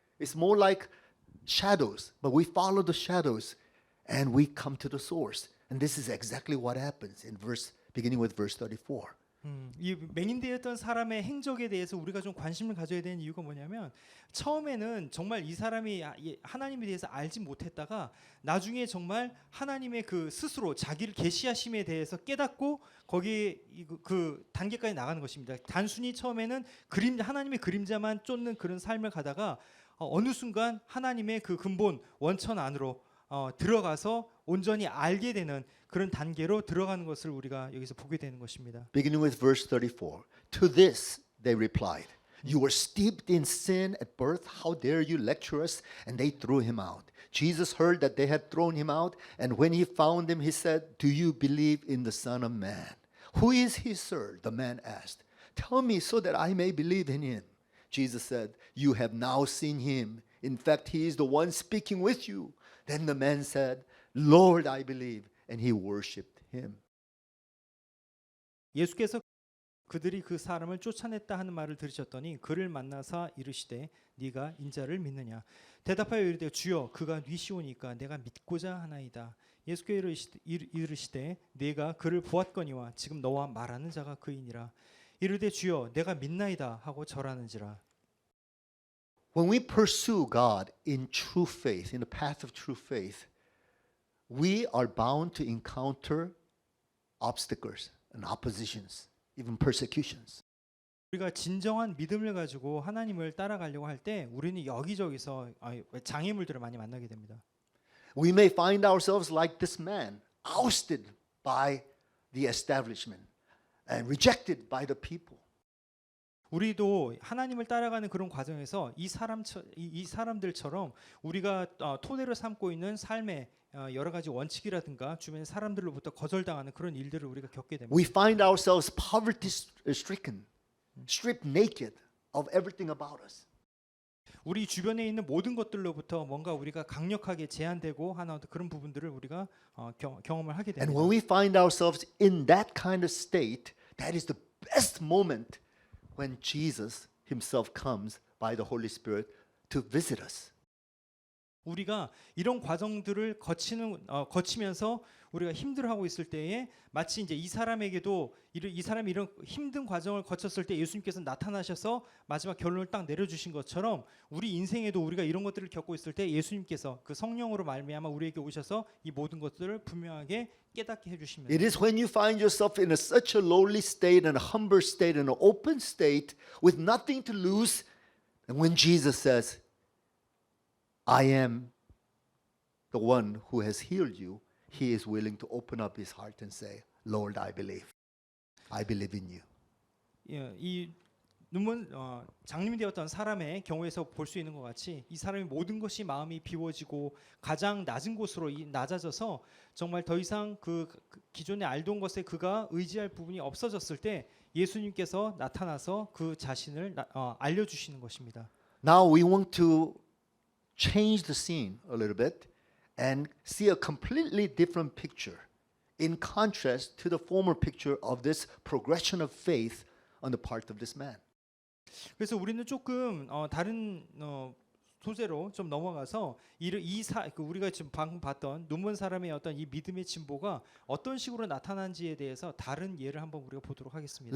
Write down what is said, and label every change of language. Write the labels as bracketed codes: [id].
[en] It's more like shadows, but we follow the shadows and we come to the source. And this is exactly what happens beginning with verse 34. [ko] 이 맹인되었던 사람의 행적에 대해서 우리가 좀 관심을 가져야 되는 이유가 뭐냐면 처음에는 정말 이 사람이 하나님에 대해서 알지 못했다가 나중에 정말 하나님의 그 스스로 자기를 계시하심에 대해서 깨닫고 거기에 그 단계까지 나가는 것입니다. 단순히 처음에는 하나님의 그림자만 쫓는 그런 삶을 가다가 어느 순간 하나님의 그 근본 원천 안으로 들어가서 온전히 알게 되는 그런 단계로 들어가는 것을 우리가 여기서 보게 되는 것입니다. [en] Beginning with verse 34. To this they replied, "You were steeped in sin at birth. How dare you lecture us?" And they threw him out. Jesus heard that they had thrown him out, and when he found him, he said, "Do you believe in the Son of Man?" "Who is he, sir?" the man asked. "Tell me so that I may believe in him." Jesus said, "You have now seen him. In fact, he is the one speaking with you." Then the man said, "Lord, I believe." And he worshipped him. [ko] 예수께서 그들이 그 사람을 쫓아냈다 하는 말을 들으셨더니 그를 만나사 이르시되 네가 인자를 믿느냐 대답하여 이르되 주여 그가 뉘시오니까 내가 믿고자 하나이다. 예수께서 이르시되 네가 그를 보았거니와 지금 너와 말하는 자가 그이니라. 이르되 주여 내가 믿나이다 하고 절하는지라. [en] When we pursue God in true faith, in the path of true faith, we are bound to encounter obstacles and oppositions, even persecutions. [ko] 우리가 진정한 믿음을 가지고 하나님을 따라가려고 할 때 우리는 여기저기서 장애물들을 많이 만나게 됩니다. [en] We may find ourselves like this man, ousted by the establishment and rejected by the people. [ko] 우리도 하나님을 따라가는 그런 과정에서 이 사람들처럼 우리가 토대로 삼고 있는 삶의 여러 가지 원칙이라든가 주변의 사람들로부터 거절당하는 그런 일들을 우리가 겪게 됩니다. [en] We find ourselves poverty stricken, stripped naked of everything about us. [ko] 우리 주변에 있는 모든 것들로부터 뭔가 우리가 강력하게 제한되고 하는 그런 부분들을 우리가 경험을 하게 [en] And [ko] 됩니다. [en] when we find ourselves in that kind of state, that is the best moment when Jesus himself comes by the Holy Spirit to visit us. [ko] 우리가 이런 과정들을 거치면서 우리가 힘들어하고 있을 때에 마치 이제 이 사람에게도 이 사람이 이런 힘든 과정을 거쳤을 때 예수님께서 나타나셔서 마지막 결론을 딱 내려주신 것처럼 우리 인생에도 우리가 이런 것들을 겪고 있을 때 예수님께서 그 성령으로 말미암아 우리에게 오셔서 이 모든 것들을 분명하게 깨닫게 해주십니다. [en] It is when you find yourself in such a lowly state and a humble state and an open state with nothing to lose, and when Jesus says, I am the one who has healed you, he is willing to open up his heart and say, Lord, I believe. I believe in you. [ko] 예, 이 눈먼 장님이 되었던 사람의 경우에서 볼 수 있는 것 같이 이 사람이 모든 것이 마음이 비워지고 가장 낮은 곳으로 낮아져서 정말 더 이상 그 기존에 알던 것에 그가 의지할 부분이 없어졌을 때 예수님께서 나타나서 그 자신을 알려주시는 것입니다. [en] Now we want to change the scene a little bit and see a completely different picture in contrast to the former picture of this progression of faith on the part of this man. [ko] 그래서 우리는 조금 다른 소재로 좀 넘어가서 우리가 지금 방금 봤던 눈먼 사람의 어떤 이 믿음의 진보가 어떤 식으로 나타난지에 대해서 다른 예를 한번 우리가 보도록 하겠습니다.